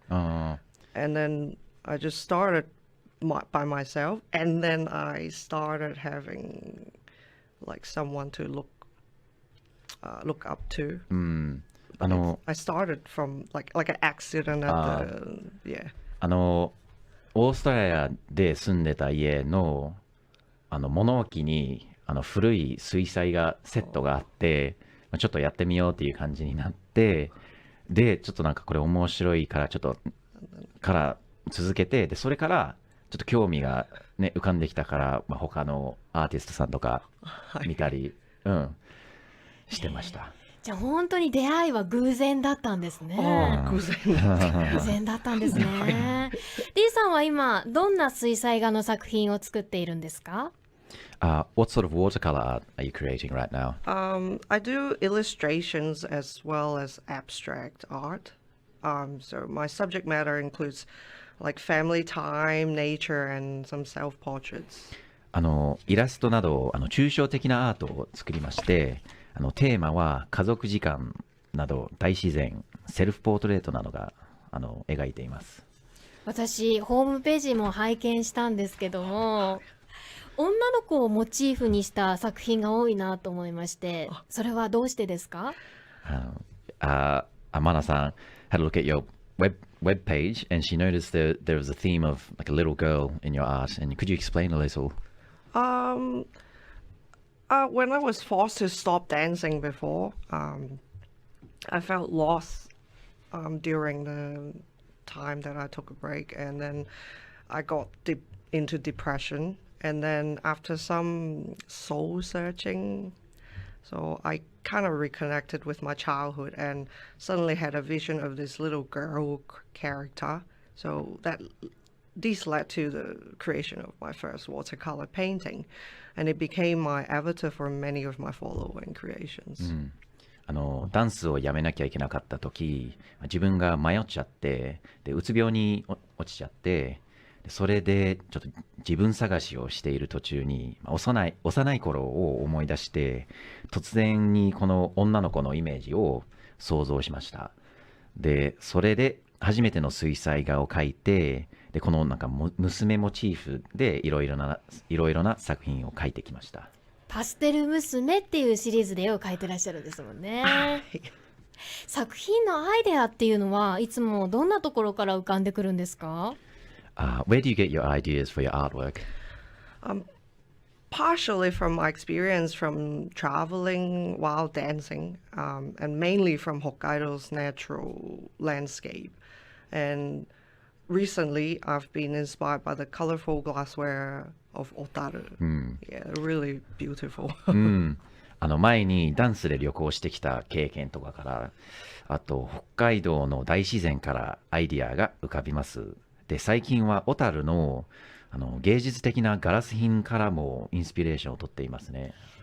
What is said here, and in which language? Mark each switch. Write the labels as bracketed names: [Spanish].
[English] And then I just started by myself, and then I started having like someone to look up to. I started from like an accident at yeah. [Japanese] オーストラリアで住んでた家の物置に古い水彩画セットがあって、ちょっとやってみようっていう感じになって、でちょっとなんかこれ面白いからから続けて、でそれからちょっと興味がね浮かんできたから、他のアーティストさんとか見たり、してました。じゃあ本当に出会いは偶然だったんですね。偶然だったんですね。 D さんは今どんな水彩画の作品を作っているんですか [English] ？What sort of watercolor art are you creating right now? I do illustrations as well as abstract art. So my subject matter includes like family time, nature, and some self-portraits. [Japanese] イラストなど抽象的なアートを作りまして、テーマは家族時間など大自然、セルフポートレートなどが描いています。私ホームページも拝見したんですけども、女の子をモチーフにした作品が多いなと思いまして、それはどうしてですか [English] ？Amanaさん had a look at your web page and she noticed there was a theme of like a little girl in your art, and could you explain a little? When I was forced to stop dancing before, I felt lost during the time that I took a break, and then I got into depression. And then after some soul searching, so I kind of reconnected with my childhood and suddenly had a vision of this little girl character. So this led to the creation of my first watercolor painting, and it became my avatar for many of my following creations. [Japanese] ダンスをやめなきゃいけなかった時、自分が迷っちゃって、でうつ病に落ちちゃって、それでちょっと自分探しをしている途中に幼い頃を思い出して、突然にこの女の子のイメージを想像しました。でそれで初めての水彩画を描いて、でこのなんか娘モチーフでいろいろな作品を描いてきました。パステル娘っていうシリーズで絵を描いてらっしゃるんですもんね。作品のアイデアっていうのはいつもどんなところから浮かんでくるんですか？ [English] Where do you get your ideas for your artwork? Partially from my experience from traveling while dancing, and mainly from Hokkaido's natural landscape. And recently, I've been inspired by the colorful glassware of Otaru. Yeah, really beautiful. [Japanese] 前にダンスで旅行してきた経験とかから、あと北海道の大自然からアイディアが浮かびます。で最近は小樽の芸術的なガラス品からもインスピレーションをとっていますね。